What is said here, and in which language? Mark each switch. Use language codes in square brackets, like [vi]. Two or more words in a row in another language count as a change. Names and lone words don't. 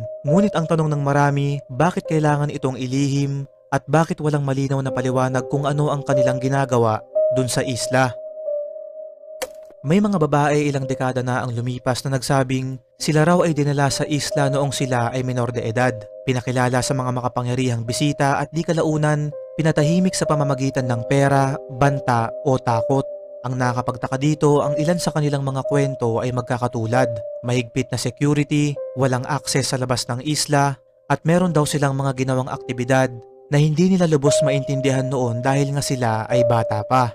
[tl] Ngunit ang tanong ng marami, bakit kailangan itong ilihim at bakit walang malinaw na paliwanag kung ano ang kanilang ginagawa dun sa isla? May mga babae ilang dekada na ang lumipas na nagsabing sila raw ay dinala sa isla noong sila ay menor de edad, pinakilala sa mga makapangyarihang bisita at di kalaunan pinatahimik sa pamamagitan ng pera, banta o takot. Ang nakakapagtaka dito, ang ilan sa kanilang mga kwento ay magkakatulad. Mahigpit na security, walang akses sa labas ng isla, at meron daw silang mga ginawang aktibidad na hindi nila lubos maintindihan noon dahil nga sila ay bata pa.